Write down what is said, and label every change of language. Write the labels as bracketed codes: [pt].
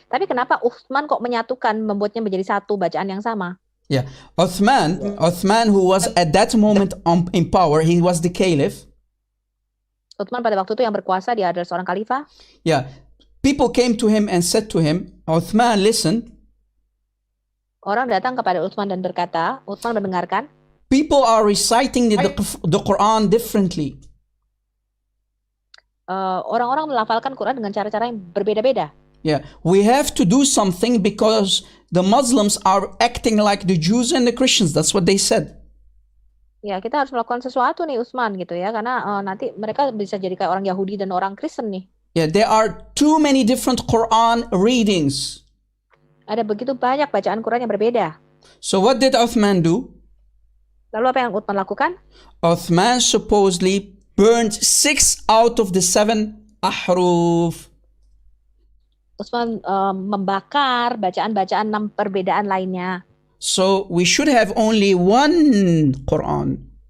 [id] Tapi kenapa Utsman kok menyatukan, membuatnya menjadi satu bacaan yang sama? [en] Yeah, Uthman, who was at that moment in power, he was the caliph. [id] Utsman pada waktu itu yang berkuasa, dia adalah seorang khalifah. [en] Yeah, people came to him and said to him, Uthman, listen. [id] Orang datang kepada Utsman dan berkata, Utsman mendengarkan. [en] People are reciting the Quran differently. [id] Orang-orang melafalkan Quran dengan cara-cara yang berbeda-beda. [en] Yeah, we have to do something because the Muslims are acting like the Jews and the Christians. That's what they said. [id] Ya, kita harus melakukan sesuatu nih Utsman gitu ya, karena nanti mereka bisa jadi kayak orang Yahudi dan orang Kristen nih. [en] Yeah, there are too many different Quran readings. [id] Ada begitu banyak bacaan Quran yang berbeda. [en] So what did Uthman do? [id] Lalu apa yang Utsman lakukan? [en] Uthman supposedly burned 6 out of the 7 ahruf. [id] Utsman membakar bacaan-bacaan 6 perbedaan lainnya. [en] So we should have only one Quran.